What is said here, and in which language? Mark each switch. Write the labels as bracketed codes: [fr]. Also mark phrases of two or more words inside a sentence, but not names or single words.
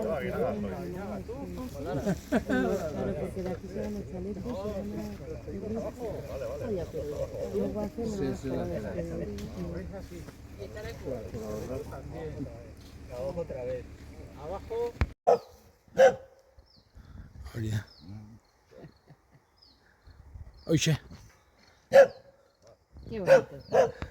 [es] Claro, porque de aquí se van los chalecos, se van a... Vale. Luego hacen más para despedir. Abajo otra vez. Abajo. [eu] Hori da. Hoxe. [es] Qué bonito.